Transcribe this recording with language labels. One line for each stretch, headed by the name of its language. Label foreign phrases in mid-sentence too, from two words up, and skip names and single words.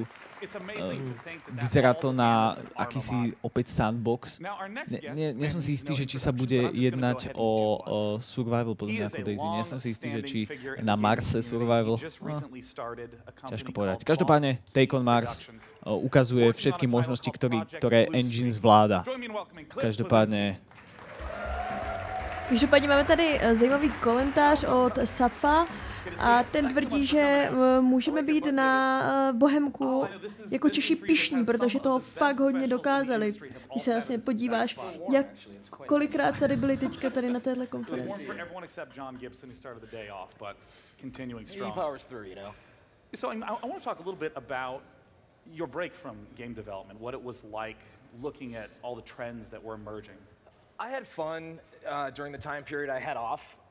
Slovak: Vyzerá to na akýsi opäť sandbox. Nie som si istý, že či sa bude jednať o survival, podobne ako DayZ. Nie som si istý, že či na Marse survival. Ťažko povedať. Každopádne, Take on Mars ukazuje všetky možnosti, ktoré engine zvláda. Každopádne
Czech: máme tady zajímavý komentář od Safa a ten tvrdí, že můžeme být na Bohemku jako Češi pyšní, protože toho fakt hodně dokázali. Když se vlastně podíváš, jak kolikrát tady byli teďka tady na téhle konferenci.
English: So I want to talk a little bit about your break from game development, what it was like looking at all the trends that were emerging. I had fun during the time period I had off, right?